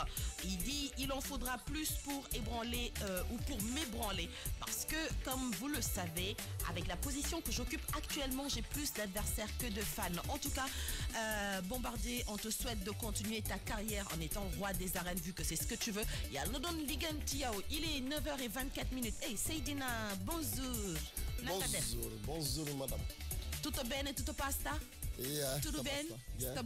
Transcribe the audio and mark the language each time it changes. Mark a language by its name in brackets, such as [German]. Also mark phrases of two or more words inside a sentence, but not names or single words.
[French] Il dit il en faudra plus pour ébranler ou pour m'ébranler parce que comme vous le savez, avec la position que j'occupe actuellement, j'ai plus d'adversaires que de fans. En tout cas, Bombardier, on te souhaite de continuer ta carrière en étant roi des arènes vu que c'est ce que tu veux. Il y a Lodon Ligan Tiao, il est 9h24. Hey Seydina, bonjour. Bonjour madame. [Italian] Tutto bene, tutto pasta? [English] Yeah, [Italian] Tutto bene? [English] Yeah.